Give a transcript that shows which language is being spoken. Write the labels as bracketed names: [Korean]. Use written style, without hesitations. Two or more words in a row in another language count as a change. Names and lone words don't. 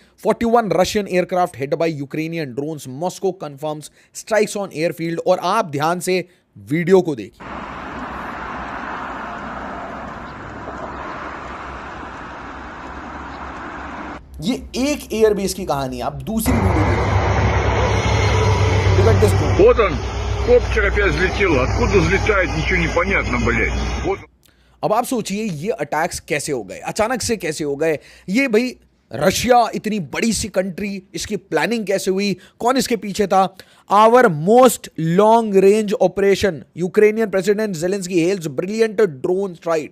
[English] 41 Russian aircraft hit by Ukrainian drones, Moscow confirms strikes on airfield. [Hindi] और आप ध्यान से वीडियो को देखिए। ये एक एयरबेस की कहानी है। आप दूसरी वीडियो देखिए। [Russian] Вот он, копчик опять взлетел. Откуда взлетает, ничего не понятно, блядь. Вот. [Hindi] अब आप सोचिए ये अटैक्स कैसे हो गए, अचानक से कैसे हो गए? ये भाई रशिया इतनी बड़ी सी कंट्री, इसकी प्लानिंग कैसे हुई? कौन इसके पीछे था? [English] Our most long range operation, Ukrainian President Zelensky hails brilliant drone strike.